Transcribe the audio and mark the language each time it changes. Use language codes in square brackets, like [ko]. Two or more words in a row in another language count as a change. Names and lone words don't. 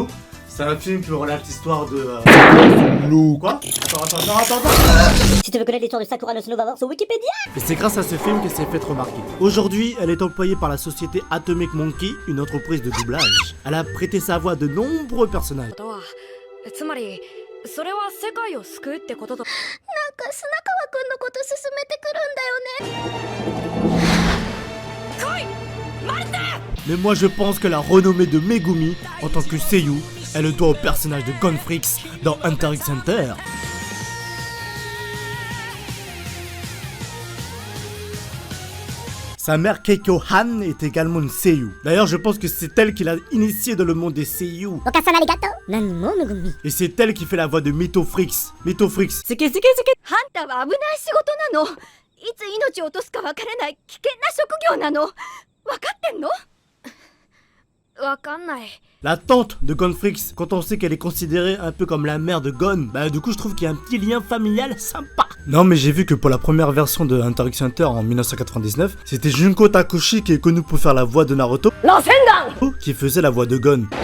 [fr] C'est un film qui relate l'histoire de... Quoi? Attends. Si tu veux connaître l'histoire de Sakura no Sono, va voir sur Wikipédia. Et c'est grâce à ce film qu'elle s'est fait remarquer. Aujourd'hui, elle est employée par la société Atomic Monkey, une entreprise de doublage. Elle a prêté sa voix à de nombreux personnages. [ja] それは世界を救うってことだ。なんか砂川くんのこと勧めてくるんだよね。来い、マルテ！ [fr] Mais moi je pense que la renommée de Megumi en tant que seiyuu, elle le doit au personnage de Gonfrix dans Hunter x Hunter. Sa mère Keiko Han est également une seiyuu. D'ailleurs je pense que c'est elle qui l'a initié dans le monde des seiyuu. Et c'est elle qui fait la voix de Mito Frix. Mito Frix. C'est que [ja] ハンターは危ない仕事なの。いつ命を落とすかわからない危険な職業なの。わかってんの？わかんない。 [fr] La tante de Gonfrix, quand on sait qu'elle est considérée un peu comme la mère de Gon, bah du coup je trouve qu'il y a un petit lien familial sympa. Non mais j'ai vu que pour la première version de Hunter x Hunter en 1999, c'était Junko Takushi qui est connu pour faire la voix de Naruto, qui faisait la voix de Gon.